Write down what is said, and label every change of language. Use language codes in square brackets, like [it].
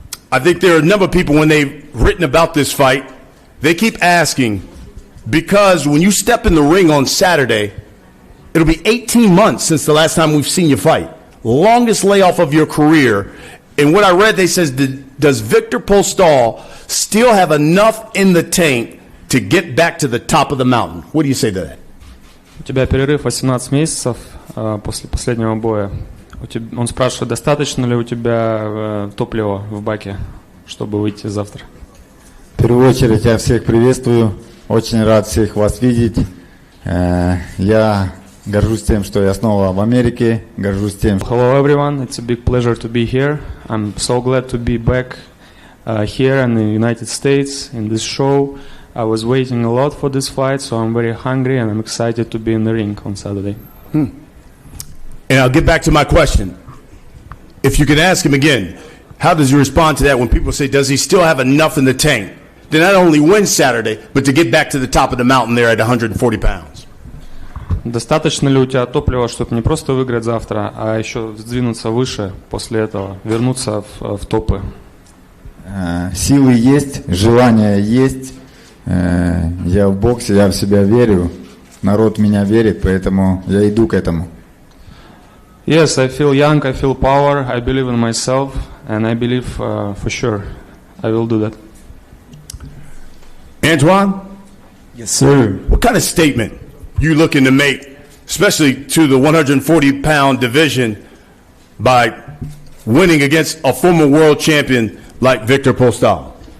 [en] I think there are a number of people, when they've written about this fight, they keep asking, because when you step in the ring on Saturday, it'll be 18 months since the last time we've seen you fight. Longest layoff of your career. And what I read, they says, does Victor Postol still have enough in the tank to get back to the top of the mountain? What do you say to that? [ru] У тебя перерыв 18 месяцев после последнего боя. Он спрашивает, достаточно ли у тебя топлива в баке, чтобы выйти завтра? В первую очередь я всех приветствую. Очень рад всех вас видеть. Я горжусь тем, что я снова в Америке. Горжусь тем. [en] Hello everyone, it's a big pleasure to be here. I'm so glad to be back here in the United States in this show. I was waiting a lot for this fight, so I'm very hungry and I'm excited to be in the ring on Saturday. And I'll get back to my question. If you could ask him again, how does he respond to that when people say, does he still have enough in the tank to not only win Saturday, but to get back to the top of the mountain there at 140 pounds? [ru] Достаточно ли у тебя топлива, чтобы не просто выиграть завтра, а еще сдвинуться выше после этого, вернуться в топы? Силы есть, желание есть. Я в боксе, я в себя верю. Народ в меня верит, поэтому я иду к этому. [en] Yes, I feel young, I feel power, I believe in myself, and I believe for sure I will do that. Antoine? Yes, sir. What kind of statement you looking to make, especially to the 140-pound division, by winning against a former world champion like Victor Postol?